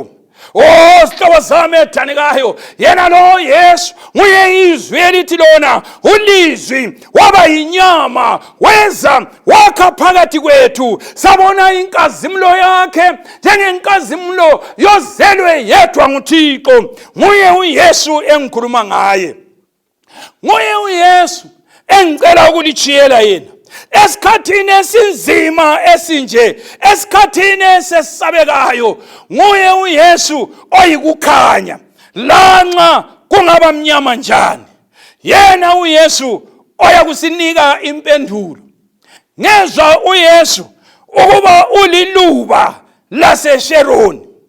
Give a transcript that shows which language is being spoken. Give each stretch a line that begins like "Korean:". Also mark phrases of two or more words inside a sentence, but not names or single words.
North Ndebele: Oh, sihlobo sami ethandekayo, yena lo Yesu nguye izwi elithi lona ulizwi waba yinyama weza wakha phakathi kwethu, sabona inkazimulo yakhe njengenkazimulo yozelwe yedwa nguThixo. Nguye uYesu engikhuluma ngaye, nguye uYesu engicela ukulitshiyela yena esikhathini esinzima esinje, esikhathini esesabekayo. Nguye uYesu oyikukhanya lanxa kungaba mnyama njani. Yena uYesu oyakusinika impendulo. Ngezwa uYesu ukuba uliluba laseSheroni.